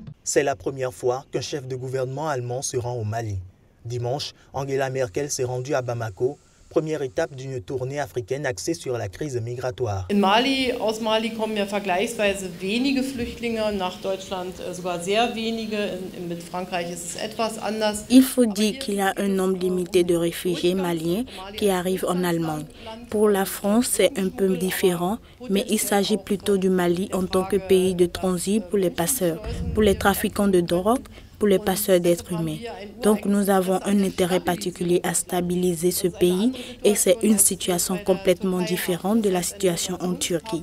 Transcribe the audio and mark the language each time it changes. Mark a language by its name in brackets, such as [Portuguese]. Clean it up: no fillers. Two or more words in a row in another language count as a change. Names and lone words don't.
[French] C'est la première fois qu'un chef de gouvernement allemand se rend au Mali. Dimanche, Angela Merkel s'est rendue à Bamako, première étape d'une tournée africaine axée sur la crise migratoire. [German] Aus Mali kommen ja vergleichsweise wenige Flüchtlinge, nach Deutschland sogar sehr wenige. Mit Frankreich ist es etwas anders. [French] Il faut dire qu'il y a un nombre limité de réfugiés maliens qui arrivent en Allemagne. Pour la France, c'est un peu différent, mais il s'agit plutôt du Mali en tant que pays de transit pour les passeurs, pour les trafiquants de drogue, pour les passeurs d'êtres humains. Donc nous avons un intérêt particulier à stabiliser ce pays et c'est une situation complètement différente de la situation en Turquie.